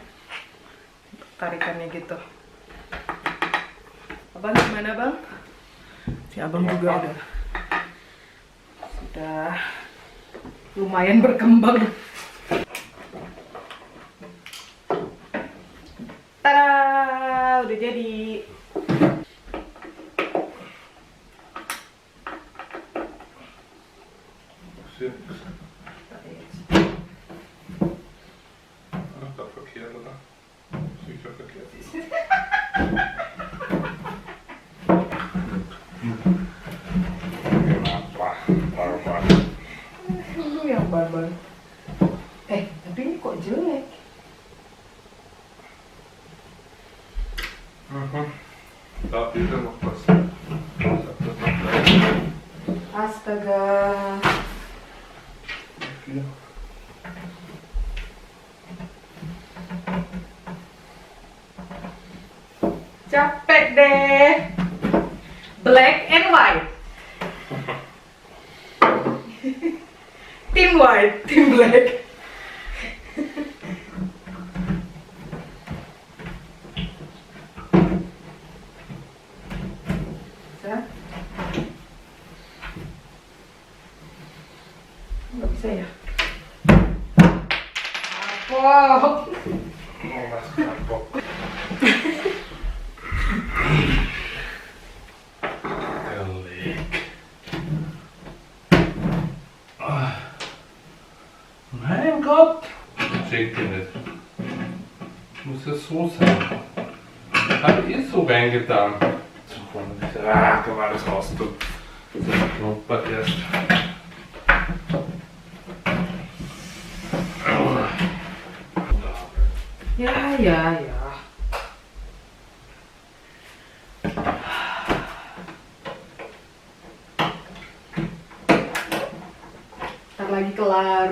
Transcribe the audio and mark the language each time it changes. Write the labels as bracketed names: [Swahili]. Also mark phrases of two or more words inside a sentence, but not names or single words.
[Indonesian] Tarikannya gitu. Abang gimana, Bang? Si Abang juga sudah lumayan berkembang. Tada, udah jadi. [German] Das verkehrt, oder? Sicher verkehrt. [Indonesian] Lu yang barbar. Tapi ini kok jelek? [German] Da fehlt ja noch was. [Indonesian] Astaga. [German] Hier. [Indonesian] Capek deh. [English] Black and white. [Indonesian] Tim white, tim black. Bisa? Nggak bisa ya? Kapok. [German] Oh, was kapok. Mein Gott! Schenkt ihr nicht. Muss ja so sein. Hab ich so reingetan. So vorne. Kann man alles raus tun. So knuppert erst. [Indonesian] Ya. Ntar lagi kelar.